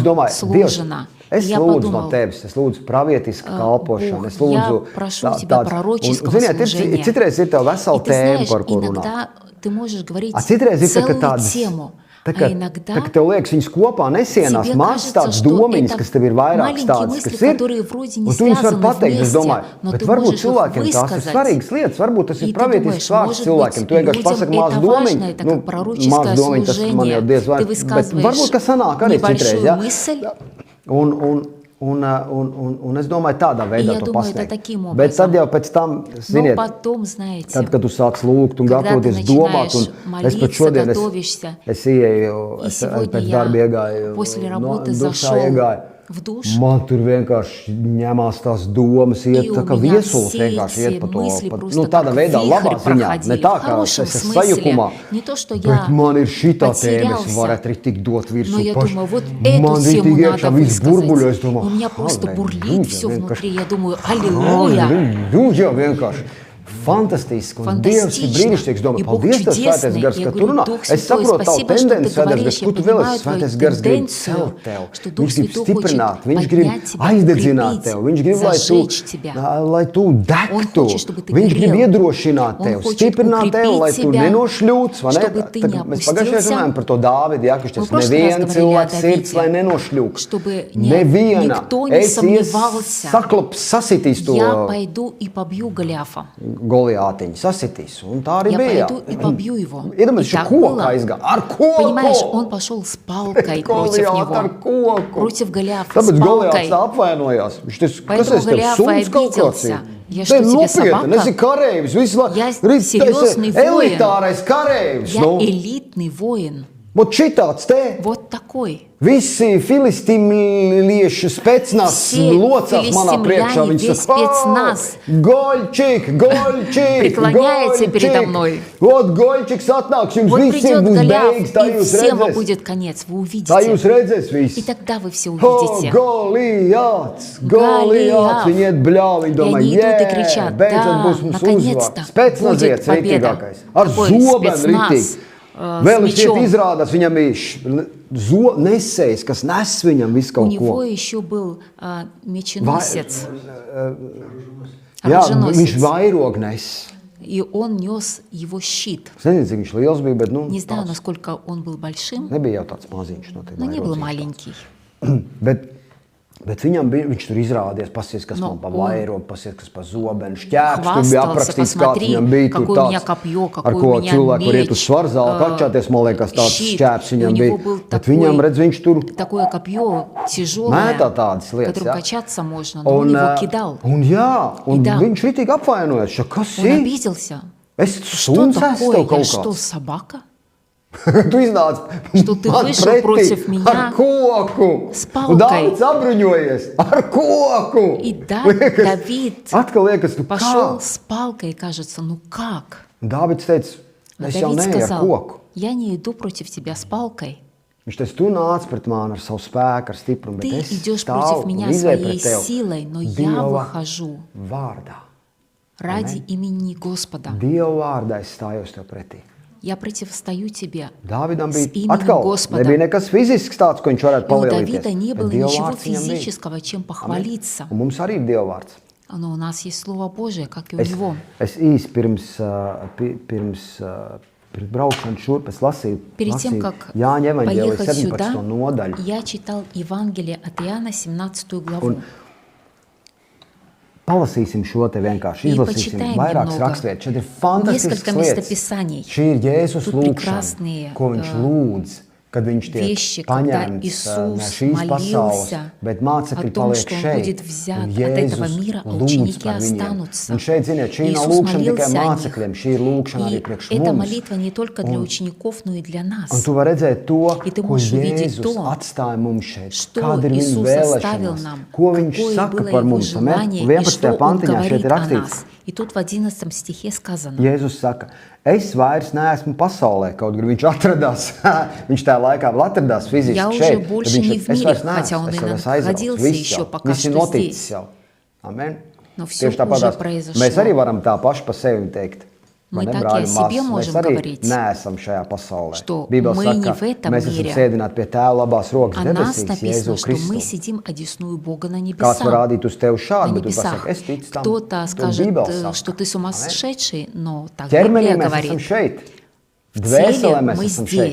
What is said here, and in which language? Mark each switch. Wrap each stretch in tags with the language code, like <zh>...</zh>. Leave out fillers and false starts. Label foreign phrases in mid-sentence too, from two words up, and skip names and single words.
<lv>Dievs,</lv> <ru>сложено.</ru> <lv>es</lv> <ru>Я</ru> <lv>lūdzu</lv> <ru>подумал,</ru> <lv>no tevis, es lūdzu pravietiska kalpošanu, es</lv> <ru>Бог, я</ru> <lv>lūdzu</lv> <ru>прошу тебя пророческого</ru> <lv>ziniet,</lv> <ru>служения.</ru> <lv>Citreiz ir tev</lv> <ru>И</ru> <lv>vesela</lv> <ru>ты</ru> <lv>tēma,</lv> <ru>знаешь,</ru> <lv>par ko runāt.</lv> <ru>иногда ты можешь говорить</ru> <lv>Citreiz ir tā, ka</lv> <ru>целую</ru> <lv>tādas,</lv> <ru>тему,</ru> <lv>tā</lv> <ru>а</ru> <lv>kā</lv> <ru>иногда</ru> <lv>tev liekas, viņas kopā nesienās</lv> <ru>тебе</ru> <lv>mazas</lv> <ru>кажется,</ru> <lv>tādas</lv> <ru>что</ru> <lv>domiņas,</lv> <ru>это</ru> <lv>kas tev ir vairākas</lv> <ru>маленькие</ru> <lv>tādas,</lv> <ru>мысли,</ru> <lv>kas ir,</lv> <ru>которые вроде не</ru> <lv>un tu viņas var</lv> <ru>связаны</ru> <lv>pateikt, es</lv> <ru>вместе,</ru> <lv>domāju,</lv> <ru>но</ru> <lv>bet</lv> <ru>ты</ru> <lv>varbūt</lv> <ru>можешь их</ru> <lv>cilvēkiem tās ir</lv> <ru>высказать.</ru> <lv>svarīgas lietas, varbūt tas</lv> <ru>И</ru> <lv>ir</lv> <ru>ты</ru> <lv>pravietisks</lv> <ru>думаешь,</ru> <lv>vārds</lv> <ru>может</ru> <lv>cilvēkiem,</lv> <ru>быть,</ru> <lv>tu vienkārši</lv> <ru>людям</ru> <lv>pasaki mazu</lv> <ru>это важно,</ru> <lv>domiņu,</lv> <ru>это как</ru> <lv>maz</lv> <ru>пророческое</ru> <lv>domiņu, tas man jau diez vai,</lv> <ru>служение. Ты</ru> <lv>bet</lv> <ru>высказываешь</ru> <lv>varbūt, ka sanāk arī citreiz,</lv> <ru>небольшую</ru> <lv>ja?</lv> <ru>мысль,</ru> <lv>Un es domāju, tādā veidā</lv> <ru>я</ru> <lv>to</lv> <ru>думаю, это</ru> <lv>pasniegt.</lv> <ru>таким</ru> <lv>Bet tad</lv> <ru>образом.</ru> <lv>jau pēc tam,</lv> <ru>но</ru> <lv>ziniet,</lv> <ru>потом, знаете,</ru> <lv>tad, kad tu sāc lūgt un</lv> <ru>когда ты</ru> <lv>gatavoties domāt, un</lv> <ru>начинаешь</ru> <lv>es pat</lv> <ru>молиться,</ru> <lv>šodien</lv> <ru>готовишься,</ru> <lv>es ieeju,</lv> <ru>и</ru> <lv>es</lv> <ru>сегодня</ru> <lv>pēc darba</lv> <ru>я</ru> <lv>iegāju,</lv> <ru>после</ru> <lv>no,</lv> <ru>работы</ru> <lv>dušā</lv> <ru>зашел</ru> <lv>iegāju.</lv> <ru>в душ,</ru> <lv>Man tur vienkārši ņemās tās domas, iet</lv> <ru>И</ru> <lv>tā</lv> <ru>у</ru> <lv>kā</lv> <ru>меня</ru> <lv>viesulis</lv> <ru>все</ru> <lv>vienkārši iet</lv> <ru>эти</ru> <lv>pa to,</lv> <ru>мысли</ru> <lv>pa,</lv> <ru>просто</ru> <lv>nu tādā</lv> <ru>как</ru> <lv>veidā, labā</lv> <ru>вихрь</ru> <lv>ziņā, ne</lv> <ru>проходили,</ru> <lv>tā</lv> <ru>в</ru> <lv>kā</lv> <ru>хорошем</ru> <lv>es esmu</lv> <ru>смысле.</ru> <lv>sajukumā,</lv> <ru>Не то, что</ru> <lv>bet</lv> <ru>я</ru> <lv>man ir šitā tēma, es</lv> <ru>потерялся,</ru> <lv>varētu arī tik dot virsū</lv> <ru>но я</ru> <lv>paši.</lv> <ru>думаю, вот эту</ru> <lv>Man</lv> <ru>тему</ru> <lv>ritīgi</lv> <ru>надо</ru> <lv>iekšā viss burbuļo, es</lv> <ru>высказать.</ru> <lv>domāju,</lv> <ru>У меня просто бурлит все</ru> <lv>vienkārši.</lv> <ru>внутри, я думаю, аллилуйя.</ru> <lv>Halleluja, vienkārši. Fantastiski, un Dievs ir brīnišķīgs. Domāju,</lv> <ru>И Бог</ru> <lv>paldies, Tev, Svētais</lv> <ru>чудесный.</ru> <lv>Gars,</lv> <ru>Я</ru> <lv>ka tu</lv> <ru>говорю,</ru> <lv>runā.</lv> <ru>Дух</ru> <lv>Es</lv> <ru>Святой,</ru> <lv>saprotu tavu</lv> <ru>спасибо, что</ru> <lv>tendenci,</lv> <ru>ты</ru> <lv>Svētais</lv> <ru>говоришь.</ru> <lv>Gars,</lv> <ru>Я</ru> <lv>ko tu vēl esi.</lv> <ru>понимаю твою</ru> <lv>Svētais Gars grib</lv> <ru>тенденцию,</ru> <lv>celt tev.</lv> <ru>что Дух</ru> <lv>Viņš grib</lv> <ru>Святой</ru> <lv>stiprināt,</lv> <ru>хочет</ru> <lv>viņš grib</lv> <ru>поднять тебя,</ru> <lv>aizdedzināt</lv> <ru>укрепить,</ru> <lv>tevi, viņš grib,</lv> <ru>зажечь тебя.</ru> <lv>lai tu degtu,</lv> <ru>хочет, чтобы ты</ru> <lv>viņš grib</lv> <ru>горел.</ru> <lv>iedrošināt</lv> <ru>Он</ru> <lv>tevi,</lv> <ru>хочет</ru> <lv>stiprināt tevi, lai tu</lv> <ru>укрепить</ru> <lv>nenošļūts, vai ne?</lv> <ru>чтобы ты</ru> <lv>Tad</lv> <ru>не</ru> <lv>mēs pagājušajā</lv> <ru>опустился.</ru> <lv>runājām par to Dāvidu, ja, kurš</lv> <ru>Мы в</ru> <lv>teica,</lv> <ru>прошлый раз</ru> <lv>neviens</lv> <ru>говорили о</ru> <lv>cilvēks sirds, lai</lv> <ru>Давиде,</ru> <lv>nenošļūk.</lv> <ru>чтобы</ru> <lv>Neviena.</lv> <ru>никто не</ru> <lv>Es</lv> <ru>сомневался.</ru> <lv>sasitīs to</lv> <ru>Я пойду и побью Голиафа.</ru> <lv>Goliātiņu, sasitīs. Un tā arī</lv> <ru>Я</ru> <lv>bija.</lv> <ru>пойду и побью его.</ru> <lv>Iedomājieties,</lv> <ru>И</ru> <lv>šo</lv> <ru>так</ru> <lv>koku</lv> <ru>было.</ru> <lv>aizgāja. Ar koku!</lv> <ru>Понимаешь, он пошел с палкой против</ru> <lv>Goliāts ar</lv> <ru>него.</ru> <lv>koku.</lv> <ru>Против Голиафа с</ru> <lv>Tāpēc Goliāts</lv> <ru>палкой.</ru> <lv>tā apvainojās. Viņš teica, kas</lv> <ru>Поэтому</ru> <lv>es tev</lv> <ru>Голиаф</ru> <lv>suns kaut kāds</lv> <ru>обиделся.</ru> <lv>ir?</lv> <ru>Я</ru> <lv>Te</lv> <ru>что, тебе</ru> <lv>nopietni,</lv> <ru>собака?</ru> <lv>esi kareivs, visu laiku.</lv> <ru>Я</ru> <lv>Rit-</lv> <ru>серьезный</ru> <lv>esi</lv> <ru>воин.</ru> <lv>elitārais kareivs.</lv> <ru>Я</ru> <lv>Nu,</lv> <ru>элитный воин.</ru> <lv>vot šitāds te.</lv> <ru>Вот такой.</ru> <lv>Visi filistīmiešu spēcnās</lv> <ru>Все</ru> <lv>locās manā priekšā.</lv> <ru>филистимляне, весь спецназ</ru> <lv>Goļčik, Goļčik,</lv> <ru>преклоняется передо мной.</ru> <lv>Vot Goļčiks atnāks, jums</lv> <ru>Вот</ru> <lv>visiem</lv> <ru>придет</ru> <lv>būs</lv> <ru>Голиаф,</ru> <lv>beigas, tā</lv> <ru>и</ru> <lv>jūs</lv> <ru>всем</ru> <lv>redzēsiet.</lv> <ru>будет конец. Вы</ru> <lv>Tā jūs</lv> <ru>увидите.</ru> <lv>redzēsiet</lv> <ru>И</ru> <lv>visi.</lv> <ru>тогда вы все</ru> <lv>O,</lv> <ru>увидите.</ru> <lv>Goliāts,</lv> <ru>Голиаф.</ru> <lv>Viņi iet bļāvi, viņi domā,</lv> <ru>они идут и кричат,</ru> <lv>beidzot</lv> <ru>да,</ru> <lv>būs mums</lv> <ru>наконец-то</ru> <lv>uzvārds. Spēcnaziets</lv> <ru>будет победа.</ru> <lv>rītīgākais. Ar</lv> <ru>Такой</ru> <lv>zobenu</lv> <ru>спецназ,</ru> <lv>rītīgi.</lv> <ru>с</ru> <lv>Vēl viņš</lv> <ru>мечом.</ru> <lv>izrādās, viņam ir nesējs, kas nes viņam visu</lv> <ru>У</ru> <lv>kaut</lv> <ru>него</ru> <lv>ko.</lv> <ru>еще был меченосец,</ru> <lv>Jā, viņš</lv> <ru>оруженосец.</ru> <lv>vairog nes.</lv> <ru>И он нес его щит.</ru> <lv>Es nezinu, cik viņš liels bija, bet</lv> <ru>Не знаю,</ru> <lv>tāds</lv> <ru>насколько он был большим,</ru> <lv>nebija jau tāds maziņš. No</lv> <ru>но не был маленький.</ru> <lv>Bet viņam bija, viņš tur izrādījās, pasies, kas No, man pa un vairogu, pasies, kas pa zobenu, šķēps, tur bija</lv> <ru>Хвастался,</ru> <lv>aprakstīts, kāds</lv> <ru>посмотри,</ru> <lv>viņam bija tur</lv> <ru>какое у меня</ru> <lv>tāds,</lv> <ru>копье,</ru> <lv>ar</lv> <ru>какой</ru> <lv>ko</lv> <ru>у меня</ru> <lv>cilvēki var iet uz</lv> <ru>меч,</ru> <lv>svarzālu, kačāties, man liekas, tāds</lv> <ru>щит.</ru> <lv>šķēps</lv> <ru>И у</ru> <lv>viņam</lv> <ru>него</ru> <lv>bija.</lv> <ru>был</ru> <lv>Bet viņam, redz, viņš tur</lv> <ru>такое копье тяжелое,</ru> <lv>mētā tādas lietas,</lv> <ru>которым</ru> <lv>ja?</lv> <ru>качаться можно, но он его кидал.</ru> <lv>Un jā, un</lv> <ru>Да.</ru> <lv>viņš ritīgi apvainojas, ka kas</lv> <ru>Он</ru> <lv>ir?</lv> <ru>обиделся.</ru> <lv>Es</lv> <ru>Что</ru> <lv>suns esmu</lv> <ru>такое?</ru> <lv>tev</lv> <ru>Я</ru> <lv>kaut</lv> <ru>что,</ru> <lv>kāds.</lv> <ru>собака?</ru> <lv>Tu iznāc</lv> <ru>Что ты</ru> <lv>man</lv> <ru>вышел</ru> <lv>pretī</lv> <ru>против меня</ru> <lv>ar koku.</lv> <ru>с</ru> <lv>Un</lv> <ru>палкой.</ru> <lv>Dāvids apbruņojies ar koku.</lv> <ru>И да,</ru> <lv>Liekas,</lv> <ru>Давид</ru> <lv>atkal liekas, tu</lv> <ru>пошел</ru> <lv>kā?</lv> <ru>с палкой, кажется, ну как?</ru> <lv>Un Dāvids teica,</lv> <ru>А</ru> <lv>es jau</lv> <ru>Давид</ru> <lv>neeju ar</lv> <ru>сказал,</ru> <lv>koku.</lv> <ru>я не иду против тебя с палкой.</ru> <lv>Viņš teica, tu nāc pret mani ar savu spēku, ar stiprumu, bet</lv> <ru>Ты</ru> <lv>es</lv> <ru>идешь</ru> <lv>stāvu</lv> <ru>против</ru> <lv>un</lv> <ru>меня</ru> <lv>izēju</lv> <ru>своей</ru> <lv>pret tevi</lv> <ru>силой, но я</ru> <lv>Dieva</lv> <ru>выхожу</ru> <lv>vārdā.</lv> <ru>ради имени Господа.</ru> <lv>Dieva vārdā es stājos tev pretī.</lv> <ru>я противостою тебе</ru> <lv>Dāvidam</lv> <ru>с</ru> <lv>bija</lv> <ru>именем</ru> <lv>atkal,</lv> <ru>Господа.</ru> <lv>nebija nekas fizisks tāds, ko viņš varētu</lv> <ru>И у</ru> <lv>palielīties.</lv> <ru>Давида не было</ru> <lv>Bet Dieva</lv> <ru>ничего</ru> <lv>vārds viņam bija.</lv> <ru>физического, чем похвалиться.</ru> <lv>Un mums arī ir Dieva vārds.</lv> <ru>Но у нас есть Слово Божие, как и у него.</ru> <lv>Es īsi pirms braukšanas šurp es lasīju</lv> <ru>Перед тем, как</ru> <lv>Jāņa evaņģēlijas</lv> <ru>поехать</ru> <lv>17.</lv> <ru>сюда,</ru> <lv>nodaļu.</lv> <ru>я читал Евангелие от Иоанна, 17 главу.</ru> <lv>Un palasīsim šo te vienkārši,</lv> <ru>И</ru> <lv>izlasīsim</lv> <ru>почитаем</ru> <lv>vairākas</lv> <ru>немного.</ru> <lv>rakstvietas. Šeit ir fantastisks</lv> <ru>Несколько</ru> <lv>lietas.</lv> <ru>местописаний.</ru> <lv>Šī ir Jēzus</lv> <ru>Тут</ru> <lv>lūgšana,</lv> <ru>прекрасные,</ru> <lv>ko viņš lūdz, kad viņš tiek</lv> <ru>вещи, когда</ru> <lv>paņemts no</lv> <ru>Иисус</ru> <lv>šīs pasaules,</lv> <ru>молился</ru> <lv>bet</lv> <ru>о</ru> <lv>mācekļi</lv> <ru>том,</ru> <lv>paliek</lv> <ru>что Он</ru> <lv>šeit.</lv> <ru>будет взят</ru> <lv>Un</lv> <ru>от этого</ru> <lv>Jēzus</lv> <ru>мира, а</ru> <lv>lūdz</lv> <ru>ученики</ru> <lv>par viņiem.</lv> <ru>останутся.</ru> <lv>Un šeit, ziniet, šī nav</lv> <ru>Иисус</ru> <lv>lūgšana tikai</lv> <ru>молился о них.</ru> <lv>mācekļiem, šī ir lūgšana arī</lv> <ru>И</ru> <lv>priekš</lv> <ru>эта</ru> <lv>mums.</lv> <ru>молитва не только для учеников, но и для</ru> <lv>Un</lv> <ru>нас.</ru> <lv>tu vari redzēt to,</lv> <ru>И ты</ru> <lv>ko</lv> <ru>можешь увидеть</ru> <lv>Jēzus</lv> <ru>то,</ru> <lv>atstāja mums šeit,</lv> <ru>что</ru> <lv>kāda ir viņa</lv> <ru>Иисус оставил</ru> <lv>vēlēšanās,</lv> <ru>нам,</ru> <lv>ko viņš</lv> <ru>какое</ru> <lv>saka</lv> <ru>было</ru> <lv>par</lv> <ru>Его</ru> <lv>mums.</lv> <ru>желание, и</ru> <lv>11.</lv> <ru>что Он</ru> <lv>pantiņā šeit</lv> <ru>говорит</ru> <lv>ir</lv> <ru>о</ru> <lv>rakstīts.</lv> <ru>нас. И тут в 11 стихе сказано,</ru> <lv>Jēzus saka, es vairs neesmu pasaulē, kaut gan viņš atradās, viņš tajā laikā vēl atradās fiziski</lv> <ru>Я уже</ru> <lv>šeit.</lv> <ru>больше</ru> <lv>Tad viņš</lv> <ru>не в</ru> <lv>saka, es</lv> <ru>mире,</ru> <lv>vairs</lv> <ru>хотя он</ru> <lv>neesmu,</lv> <ru>и</ru> <lv>es jau esmu aizrauts,</lv> <ru>находился</ru> <lv>viss</lv> <ru>еще</ru> <lv>jau,</lv> <ru>пока</ru> <lv>viss ir</lv> <ru>что</ru> <lv>noticis</lv> <ru>здесь.</ru> <lv>jau. Amen.</lv> <ru>Но всё</ru> <lv>Tieši tāpat</lv> <ru>уже</ru> <lv>mēs</lv> <ru>произошло.</ru> <lv>arī varam tā paši par sevi teikt.</lv> <ru>Мы</ru> <lv>Vai ne,</lv> <ru>так и</ru> <lv>brāļi</lv> <ru>о</ru> <lv>un</lv> <ru>себе</ru> <lv>māsas? Mēs</lv> <ru>можем</ru> <lv>arī</lv> <ru>говорить,</ru> <lv>neesam šajā pasaulē.</lv> <ru>что</ru> <lv>Bībele</lv> <ru>мы</ru> <lv>saka,</lv> <ru>не в этом</ru> <lv>mēs esam</lv> <ru>мире.</ru> <lv>sēdināti pie Tēva labās rokas</lv> <ru>О нас</ru> <lv>debesīs,</lv> <ru>написано,</ru> <lv>Jēzu</lv> <ru>что мы</ru> <lv>Kristu.</lv> <ru>сидим одесную Бога на</ru> <lv>Kāds var</lv> <ru>небесах.</ru> <lv>rādīt uz tevi</lv> <ru>На</ru> <lv>šādi, bet tu</lv> <ru>небесах.</ru> <lv>pasaki, es ticu tam.</lv> <ru>Кто-то</ru> <lv>To</lv> <ru>скажет,</ru> <lv>Bībele saka.</lv> <ru>что ты с ума</ru> <lv>Amen.</lv> <ru>сошедший, но так</ru> <lv>Ķermenī</lv> <ru>Библия</ru> <lv>mēs esam</lv> <ru>говорит.</ru> <lv>šeit.</lv> <ru>В</ru> <lv>Dvēselē</lv> <ru>теле</ru> <lv>mēs</lv> <ru>мы</ru> <lv>esam šeit,</lv>